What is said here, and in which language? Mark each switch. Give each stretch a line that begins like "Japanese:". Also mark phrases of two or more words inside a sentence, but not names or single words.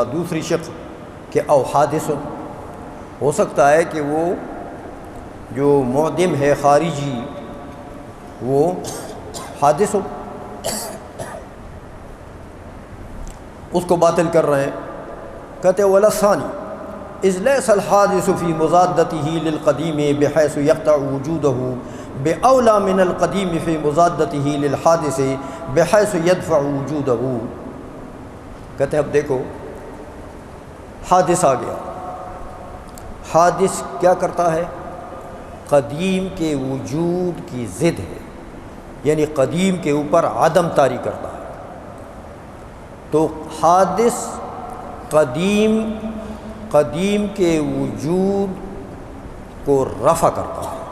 Urdu: دوسری شق کہ او حادث، ہو سکتا ہے کہ وہ جو معدم ہے خارجی وہ حادث ہو، اس کو باطل کر رہے ہیں۔ کہتے ہیں
Arabic: ولا ثانی اذ لیس الحادث فی مضادتہ للقدیم بحیث یقطع وجودہ باولی من القدیم فی مضادتہ للحادث بحیث یدفع وجودہ۔
Urdu: کہتے ہیں اب دیکھو حادث آ گیا، حادث کیا کرتا ہے؟ قدیم کے وجود کی ضد ہے، یعنی قدیم کے اوپر عدم طاری کرتا ہے۔ تو حادث قدیم کے وجود کو رفع کرتا ہے۔